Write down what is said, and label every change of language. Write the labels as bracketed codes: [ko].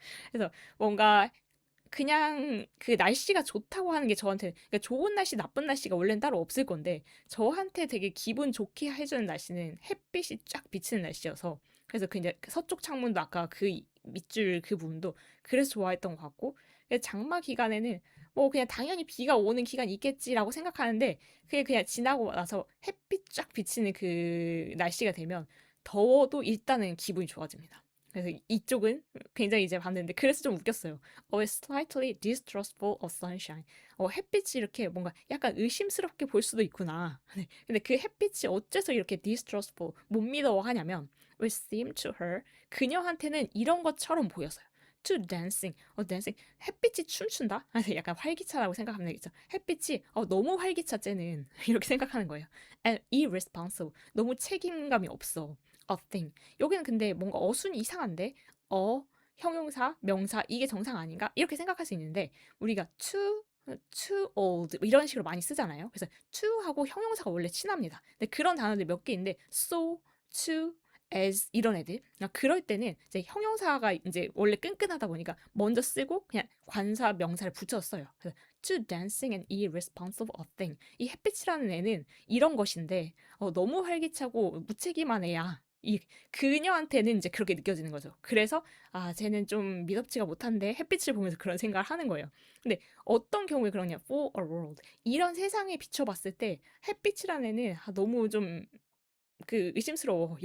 [ko] 그래서 뭔가 그냥 그 날씨가 좋다고 하는 게 저한테 그러니까 좋은 날씨, 나쁜 날씨가 원래는 따로 없을 건데 저한테 되게 기분 좋게 해주는 날씨는 햇빛이 쫙 비치는 날씨여서 그래서 그 이제 서쪽 창문도 아까 그 밑줄 그 부분도 그래서 좋아했던 것 같고 장마 기간에는 뭐 그냥 당연히 비가 오는 기간이 있겠지라고 생각하는데 그게 그냥 지나고 나서 햇빛 쫙 비치는 그 날씨가 되면 더워도 일단은 기분이 좋아집니다. 그래서 이쪽은 굉장히 이제 봤는데 그래서 좀 웃겼어요. [en] slightly distrustful of sunshine. [ko] 햇빛이 이렇게 뭔가 약간 의심스럽게 볼 수도 있구나. 네, 근데 그 햇빛이 어째서 이렇게 distrustful, 못 믿어하냐면 [en] which seemed to her, [ko] 그녀한테는 이런 것처럼 보였어요. [en] to dancing, dancing, [ko] 햇빛이 춤춘다? 약간 활기차라고 생각하면 되겠죠. 햇빛이 너무 활기차 쟤는 이렇게 생각하는 거예요. [en] and irresponsible, [ko] 너무 책임감이 없어. [en] a thing. [ko] 여기는 근데 뭔가 어순이 이상한데 형용사, 명사 이게 정상 아닌가? 이렇게 생각할 수 있는데 우리가 too old 뭐 이런 식으로 많이 쓰잖아요. 그래서 to하고 형용사가 원래 친합니다. 근데 그런 단어들 몇 개 있는데 so, too, as 이런 애들. 그럴 때는 이제 형용사가 이제 원래 끈끈하다 보니까 먼저 쓰고 그냥 관사 명사를 붙였어요. 그래서 [en] too dancing and irresponsible a thing. [ko] 이 햇빛이라는 애는 이런 것인데 너무 활기차고 무책임한 애야. 이 그녀한테는 이제 그렇게 느껴지는 거죠. 그래서 쟤는 좀 미덥지가 못한데 햇빛을 보면서 그런 생각을 하는 거예요. 근데 어떤 경우에 그러냐? [en] For a world. [ko] 이런 세상에 비춰봤을 때 햇빛이라는 애는 너무 좀 의심스러워.